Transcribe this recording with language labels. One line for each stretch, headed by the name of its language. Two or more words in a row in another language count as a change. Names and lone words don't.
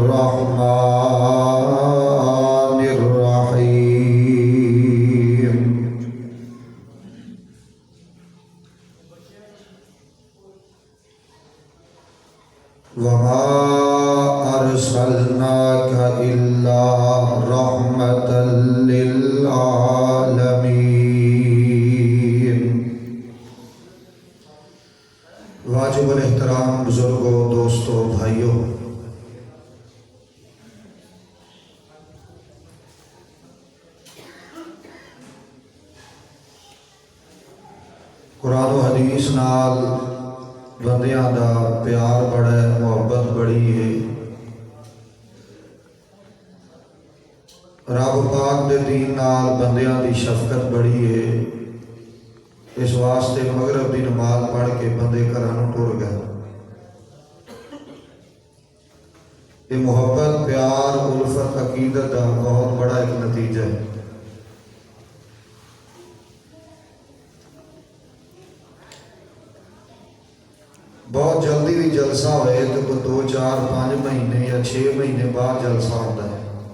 Arabic: الرحمن الرحيم وما أرسلناك إلا رحمة للعالمين۔
Urdu: واجب الاحترام بزرگوں، دوستوں، بھائیوں،
Punjabi: قرآن و حدیث نال بندیاں دا پیار بڑا ہے، محبت بڑی ہے۔ رب پاک دے دین نال بندیاں دی شفقت بڑی ہے۔ اس واسطے مغرب دی نماز پڑھ کے بندے گھراں ٹر گئے۔
Urdu: یہ محبت، پیار، الفت، عقیدت کا بہت بڑا ایک نتیجہ ہے۔ بہت جلدی بھی جلسہ ہوئے تو کوئی 2 4 5 مہینے یا 6 مہینے بعد جلسہ ہوتا ہے۔